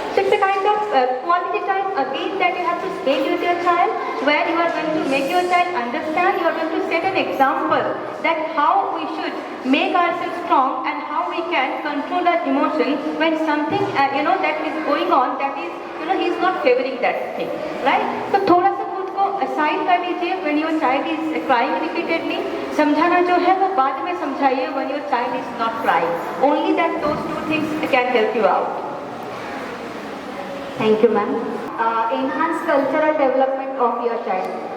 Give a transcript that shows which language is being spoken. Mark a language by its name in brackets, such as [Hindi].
[English] So it's a kind of quality time again that you have to spend with your child, where you are going to make your child understand, you are going to set an example that how we should make ourselves strong and how we can control our emotion when something that is going on, that is he is not favoring that thing, right? So [Hindi] थोड़ा सा aside कर लीजिए [English] when your child is crying repeatedly. [Hindi] समझाना जो है वो बाद में समझाइए [English] when your child is not crying. Only that those two things can help you out. Thank you, ma'am. Enhance cultural development of your child.